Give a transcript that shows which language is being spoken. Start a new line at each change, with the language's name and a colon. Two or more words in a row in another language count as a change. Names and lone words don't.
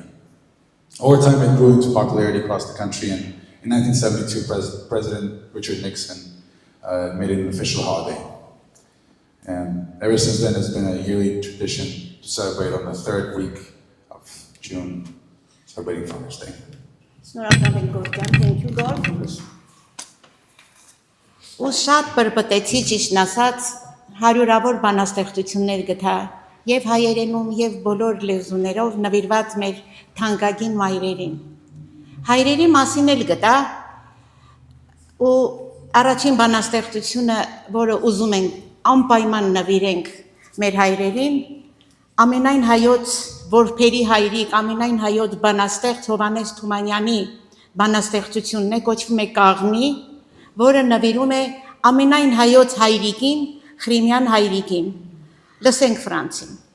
English: Over time, it grew into popularity across the country, and in 1972, President Richard Nixon made it an official holiday. And ever since then, it's been a yearly tradition to celebrate on the 3rd week of June, celebrating Father's Day. Thank you, God.
Armenian: Ու շատ պրպտեցի ճիշտն ասած հարյուրավոր բանաստեղծություններ գտա եւ հայերենում եւ բոլոր լեզուներով նվիրված մեր թանկագին մայրերին։ Հայրերի մասին էլ գտա ու առաջին բանաստեղծությունը, որը ուզում ենք անպայման նվիրենք մեր հայրերին, ամենայն հայոց որբերի հայրիկ, ամենայն հայոց բանաստեղծ Հովհաննես Թումանյանի բանաստեղծությունն է, կոչվում է Կաղնի, որը նվիրում է ամենայն հայոց հայրիկին, Խրիմյան հայրիկին։ Լսենք Ֆրանսին։